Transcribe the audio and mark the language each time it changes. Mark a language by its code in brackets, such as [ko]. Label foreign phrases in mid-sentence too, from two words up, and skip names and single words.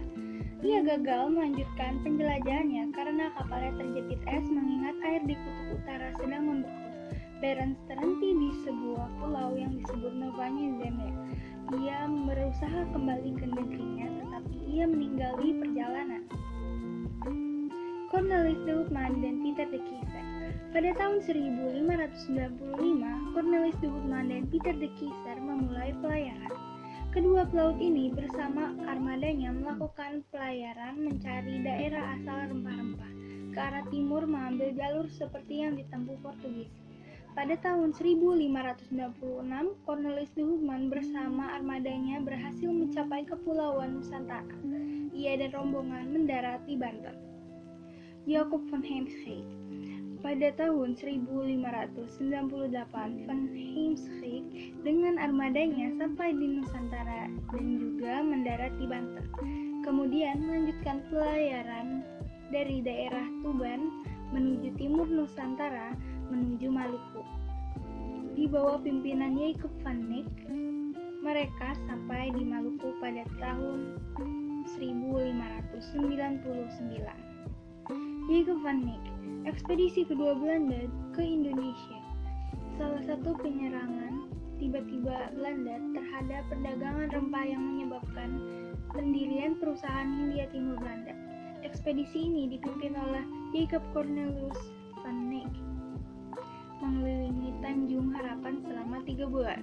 [id] Ia gagal melanjutkan penjelajahannya karena kapalnya terjepit es mengingat air di kutub utara sedang membeku. Barents terhenti di sebuah pulau yang disebut Novaya Zemlya. Ia berusaha kembali ke negerinya, tetapi ia meninggali perjalanan. Cornelis de Houtman dan Pieter de Keyser. Pada tahun 1595, Cornelis de Houtman dan Pieter de Keyser memulai pelayaran. Kedua pelaut ini bersama armadanya melakukan pelayaran mencari daerah asal rempah-rempah ke arah timur mengambil jalur seperti yang ditempuh Portugis. Pada tahun 1596, Cornelis de Houtman bersama armadanya berhasil mencapai Kepulauan Nusantara. Ia dan rombongan mendarat di Banten. Jacob van Heemskerck. Pada tahun 1598, van Heemskerck dengan armadanya sampai di Nusantara dan juga mendarat di Banten. Kemudian melanjutkan pelayaran dari daerah Tuban menuju timur Nusantara menuju Maluku. Di bawah pimpinan Jacob van Eyck, mereka sampai di Maluku pada tahun 1599. Jacob van Eyck, ekspedisi kedua Belanda ke Indonesia. Salah satu penyerangan tiba-tiba Belanda terhadap perdagangan rempah yang menyebabkan pendirian perusahaan Hindia Timur Belanda. Ekspedisi ini dipimpin oleh Jacob Cornelius van Eyck, mengelilingi Tanjung Harapan selama 3 bulan.